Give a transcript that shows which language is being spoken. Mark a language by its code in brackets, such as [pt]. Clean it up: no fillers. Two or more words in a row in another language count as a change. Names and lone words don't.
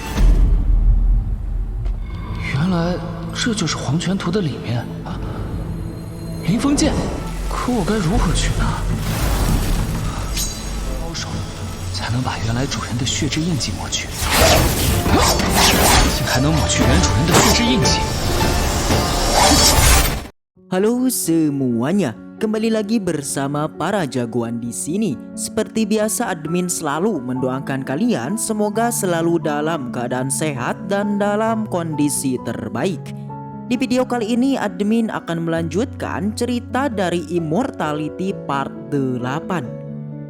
[zh] 原来这就是黄泉图的里面啊！林峰剑，可我该如何去拿？高手才能把原来主人的血质印记抹去，竟还能抹去原主人的血质印记。 [id] Halo semuanya, kembali lagi bersama para jagoan di sini. Seperti biasa, admin selalu mendoakan kalian semoga selalu dalam keadaan sehat dan dalam kondisi terbaik. Di video kali ini, admin akan melanjutkan cerita dari Immortality Part 8.